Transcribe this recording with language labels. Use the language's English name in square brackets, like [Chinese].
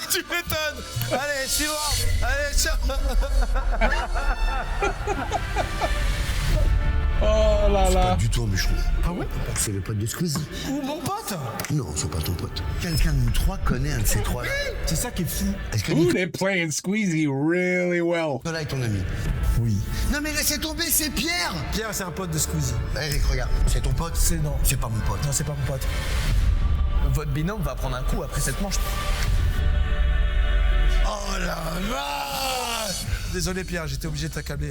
[French] Tu m'étonnes. Allez, suivant. Allez, ciao. Oh là Pas là! du tout un bûcheron. Ah ouais? C'est le pote de Squeezie. Ou mon pote. Non, c'est pas ton pote. Quelqu'un de nous trois connaît un de ces trois. C'est ça qui est fou. Est-ce que [English] Ooh, they're playing Squeezie really well. [French] Nicolas est ton ami? Oui. Non mais laissez tomber, c'est Pierre. Pierre, c'est un pote de Squeezie. Eric, regarde, c'est ton pote? C'est non. C'est pas mon pote. Non, c'est pas mon pote. Votre binôme va prendre un coup après cette manche. Oh la vache! Désolé, Pierre, j'étais obligé de t'accabler.